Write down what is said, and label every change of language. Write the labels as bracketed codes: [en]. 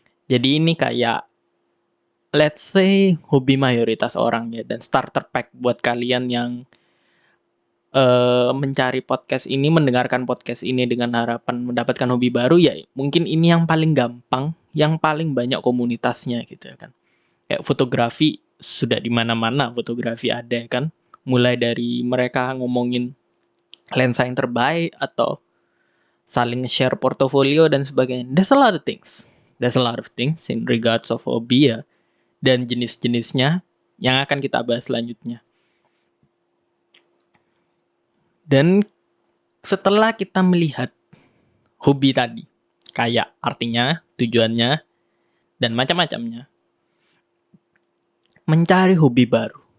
[id] Jadi ini kayak [en] let's say [id] hobi mayoritas orang ya, dan [en] starter pack [id] buat kalian yang mencari podcast ini, mendengarkan podcast ini dengan harapan mendapatkan hobi baru ya mungkin ini yang paling gampang, yang paling banyak komunitasnya gitu ya kan. Kayak fotografi sudah di mana-mana fotografi ada ya kan. Mulai dari mereka ngomongin lensa yang terbaik atau saling share portofolio dan sebagainya. [en] There's a lot of things. There's a lot of things in regards of [id] hobi ya. Dan jenis-jenisnya yang akan kita bahas selanjutnya. Dan setelah kita melihat hobi tadi, kayak artinya, tujuannya, dan macam-macamnya, mencari hobi baru.